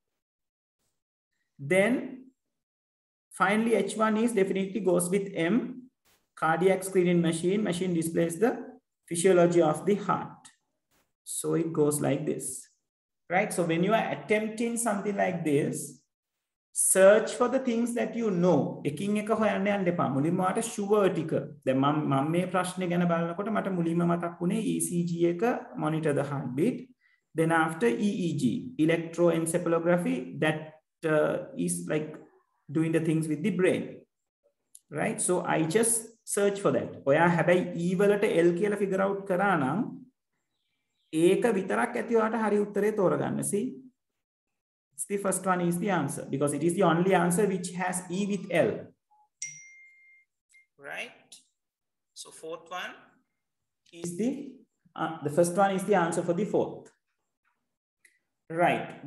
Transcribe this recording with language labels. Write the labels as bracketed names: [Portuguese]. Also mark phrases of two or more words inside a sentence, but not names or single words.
[English] Then finally H1 is definitely goes with M. Cardiac screening machine. Machine displays the physiology of the heart. So it goes like this, right? So when you are attempting something like this, search for the things that you know. [Sinhala] එකින් එක හොයන්න යන්න එපා. මුලින්ම මට sure ටික. දැන් මම මේ ප්‍රශ්නේ ගැන බලනකොට මට මුලින්ම මතක් වුණේ ECG එක [English] monitor the heartbeat. Then after EEG, electroencephalography, that is like doing the things with the brain, right? So I just search for that. [Sinhala] ඔයා හැබැයි E වලට L කියලා [English] figure out [Sinhala] කරා නම් ඒක විතරක් ඇති ඔයාට හරි උත්තරේ තෝරගන්න. [English] See? It's the first one is the answer because it is the only answer which has E with L, right? So 4th one is the first one is the answer for the 4th, right?